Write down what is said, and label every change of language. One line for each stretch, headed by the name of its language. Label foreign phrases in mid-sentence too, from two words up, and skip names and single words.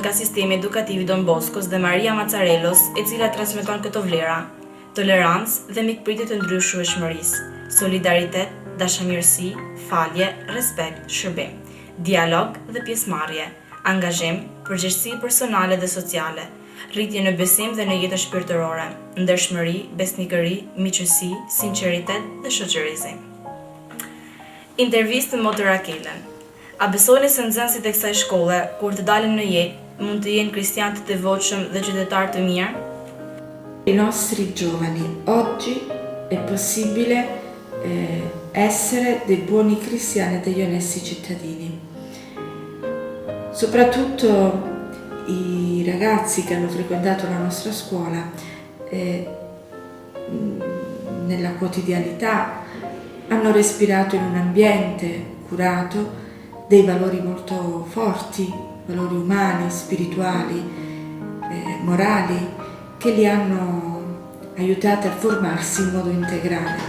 Albanian: nga sistemi edukativ i Don Boscos dhe Maria Mazzarelos, e cila transmeton këto vlera: tolerancë dhe mikpritje të ndryshueshmërisë, solidaritet, dashamirësi, falje, respekt, shërbim, dialog dhe pjesëmarrje, angazhim, përgjegjësi personale dhe sociale, rritje në besim dhe në jetën shpirtërore, ndershmëri, besnikëri, miqësi, sinqeritet dhe shoqërizim. Intervistë me motër Rakelën. A besoni se nxënësit e kësaj shkolle, kur të dalin në jetë, mund të jenë cristiani të devotshëm dhe qytetarë të mirë?
Italian: I nostri giovani, oggi è possibile essere dei buoni cristiani e degli onesti cittadini. Soprattutto i ragazzi che hanno frequentato la nostra scuola nella quotidianità hanno respirato in un ambiente curato dei valori molto forti, valori umani, spirituali, morali, che li hanno aiutati a formarsi in modo integrale.